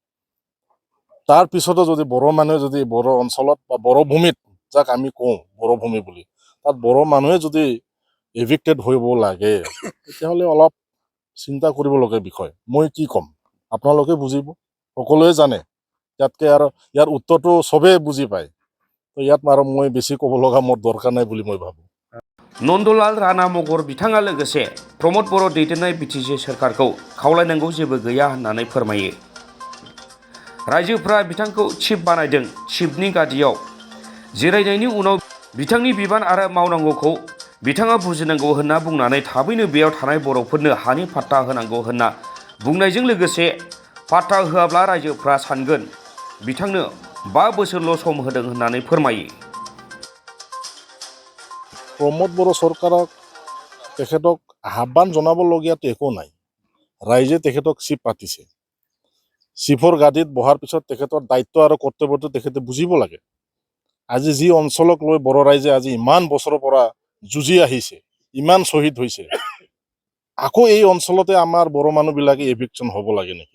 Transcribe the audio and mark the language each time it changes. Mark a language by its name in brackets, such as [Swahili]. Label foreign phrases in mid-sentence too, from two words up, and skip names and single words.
[Assamese] তাৰ পিছতো যদি বড়ো মানুহে যদি বড়ো অঞ্চলত বা বড়ো ভূমিত, যাক আমি কওঁ বড়ো ভূমি বুলি, তাত বড়ো মানুহে যদি এভিক্টেড হ'ব লাগে, তেতিয়াহ'লে অলপ চিন্তা কৰিবলগীয়া বিষয়। মই কি ক'ম, আপোনালোকে বুজিব, সকলোৱে জানে। ইয়াতকৈ আৰু ইয়াৰ উত্তৰটো চবেই বুজি পায়। তো ইয়াত আৰু মই বেছি ক'ব লগা মোৰ দৰকাৰ নাই বুলি মই ভাবোঁ। [Bodo] नन्दलाल राणा मगर बिथाङा लोगोसे प्रमद बर' दैदेननाय बिटिसि सोरखारखौ खावलायनांगौ जेबो गैया होननानै फोरमायो। रायजोफ्रा बिथांखौ चिफ बानायदों। चिफनि गादियाव जिरायनायनि उनाव बिथांनि बिबान आरो मावनांगौखौ बिथाङा बुजिनांगौ होनना बुंनानै थाबैनो बेयाव थानाय बर'फोरनो हानि पाट्टा होनांगौ होनना बुंनायजों लोगोसे पाट्टा होआब्ला रायजोफ्रा सानगोन बिथांनो 5 बोसोरल' सम होदों होननानै फोरमायो। [Assamese] প্ৰমোদ বড়ো চৰকাৰক তেখেতক আহ্বান জনাবলগীয়াতো একো নাই। ৰাইজে তেখেতক চিফ পাতিছে। চিফৰ গাদীত বহাৰ পিছত তেখেতৰ দায়িত্ব আৰু কৰ্তব্যটো তেখেতে বুজিব লাগে। আজি যি অঞ্চলক লৈ বড়ো ৰাইজে আজি ইমান বছৰৰ পৰা যুঁজি আহিছে, ইমান শ্বহীদ হৈছে, আকৌ এই অঞ্চলতে আমাৰ বড়ো মানুহবিলাকে এভিকশ্যন হ'ব লাগে নেকি?